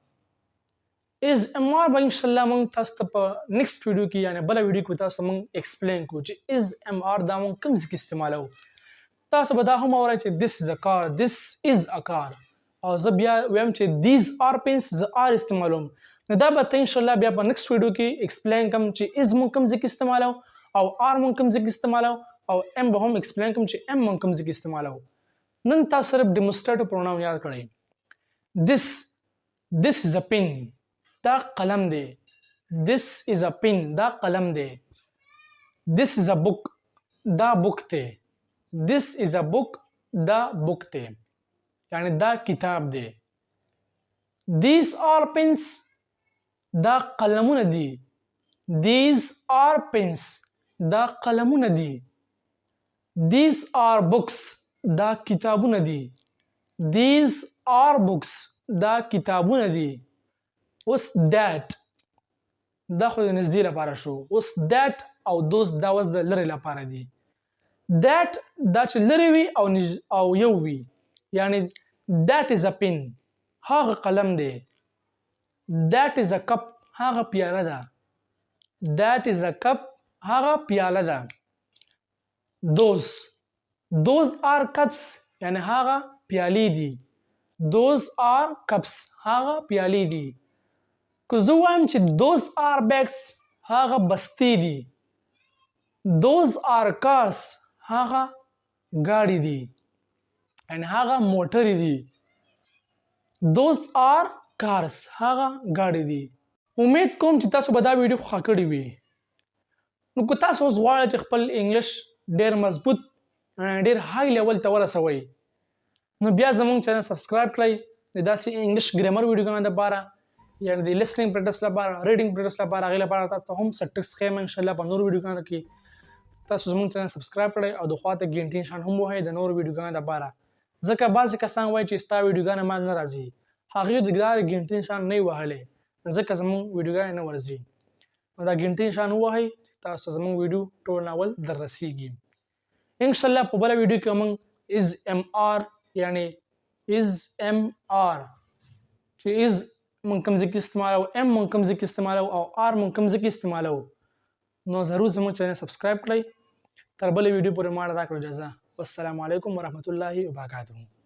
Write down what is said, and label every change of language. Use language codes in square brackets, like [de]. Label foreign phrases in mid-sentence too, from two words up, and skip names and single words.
[en] is MR [ps] به انشاءالله موږ تاسو ته په [en] next video [ps] کې یعنی بله ویډیو کې تاسو ته موږ ایکسپلین کوو چې [en] is MR [ps] دا موږ کوم ځای کې استعمالوو تاسو به دا هم اورئ چې [en] this is a car this is a car [ps] او زه بیا ویم چې [en] these are pens [ps] زه are استعمالوم نو دا به ته انشاءالله بیا په [en] next video [ps] کې ایکسپلین کوم چې is موږ کوم ځای کې استعمالوو او are موږ کوم ځای کې استعمالوو او M به هم ایکسپلین کوم چې M موږ کوم ځای کې استعمالوو نن تاسو صرف [en] demonstrative pronoun [ps] یاد کړئ [en] this is a pen [ps] دا قلم دی [en] this is a pen [ps] دا قلم دی [en] this is a book [ps] دا book دی [en] this is a book [ps] دا book دی یعنی دا کتاب دی [en] these are pens [ps] دا قلمونه دي [en] these are pens [ps] دا قلمونه دي [en] these are books [ps] دا کتابونه دي [en] these are books [ps] دا کتابونه دي اوس that دا خو د نږدې لپاره شو اوس that او those دا اوس د لرې لپاره دي that دا چې لرې وي او یو وي یعنی [en] that is a pen [ps] هغه قلم دی [en] that is a cup [ps] هغه پیاله ده [en] that is a cup [ps] هغه پیاله ده [en] those are cups [ps] یعنی هغه پیالې دي [en] those are cups [ps] هغه پیالې دي که زه وایم چې [en] those are bags [ps] هغه بستې دي [en] those are cars [ps] هغه ګاډي دي یعنی هغه موټرې دي [en] those are cars [ps] هغه ګاډي دي امید کوم چې تاسو به دا ویډیو خوښه کړې وي نو که تاسو اوس غواړئ چې خپل انګلیش ډېر مضبوط ډېر [en] high level [ps] ته ورسوئ نو بیا زموږ [en] channel subscribe [ps] کړئ د داسې [en] English grammar [ps] ویډیوګانو دپاره یعنې د [en] listening practice [ps] لپاره [en] reading practice [ps] لپاره هغې لپاره تاسو ته هم څه ټکس ښیم انشاءالله په نورو ویډیوګانو کې تاسو زموږ [en] channel subscribe [ps] کړئ او د خوا ته ګنټې نشان هم ووهئ د نورو ویډیوګانو دپاره ځکه بعضې کسان وایي چې ستا ویډیوګانې ما نه راځي هغوی د ګنټې نشان نه یې وهلی ځکه زموږ ویډیوګانې نه ورځي نو دا ګنټې نشان ووهئ تاسو زموږ ویډیو ټول ناول در رسیږي انشاءالله په بله ویډیو کې موږ [en] is am are [ps] یعنی [en] is am are [ps] چې از موږ کوم ځای کې استعمالوو ام موږ کوم ځای کې استعمالوو او آر موږ کوم ځای کې استعمالوو نو ضرور زموږ [en] channel subscribe [ps] کړئ تر بلې ویډیو پورې ما ته راکړه اجازه [ar] والسلام علیکم ورحمة الله وبرکاته